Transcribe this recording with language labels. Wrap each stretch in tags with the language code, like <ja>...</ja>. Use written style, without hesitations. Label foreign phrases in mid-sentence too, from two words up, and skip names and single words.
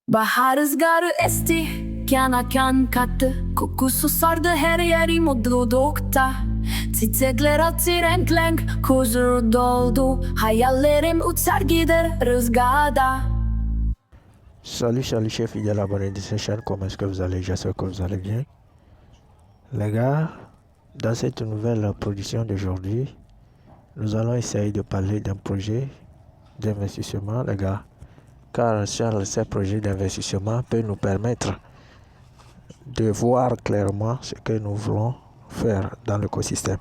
<tr>Bahar rüzgarı esti, kana kan kattı. Kokusu sardı her yeri mutlulukta. Çiçekler açtı renk renk, huzur doldu. Hayallerim uçar gider rüzgarda.</tr> <fr>Salut chers fidèles abonnés de cette chaîne, comment est-ce que vous allez? J'espère que vous allez bien. Les gars, dans cette nouvelle production d'aujourd'hui, nous allons essayer de parler d'un projet d'investissement, les gars. Car ces projets d'investissement peuvent nous permettre de voir clairement ce que nous voulons faire dans l'écosystème.</fr>